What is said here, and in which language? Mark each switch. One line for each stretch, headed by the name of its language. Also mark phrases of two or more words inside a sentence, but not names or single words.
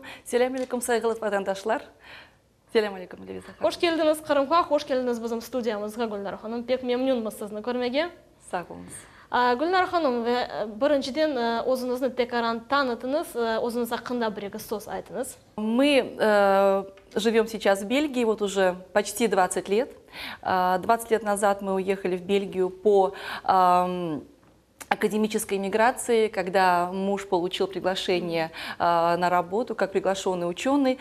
Crimean Tatar: Selamun aleyküm saygılı vatandaşlar. Selamun aleyküm Leviza. Hoş geldiniz Kırım'a, hoş geldiniz bizim studiyamızga Gulnara Hanım. Pek memnunmuz sizni görmege. Sağ olunuz. Gulnara Hanım, birinciden özünüzni tekrar tanıtınız, özünüz hakkında bir söz aytınız.
Russian: Мы живем сейчас в Бельгии вот уже почти 20 лет. 20 лет назад мы уехали в Бельгию по академической миграции, когда муж получил приглашение на работу как приглашенный ученый.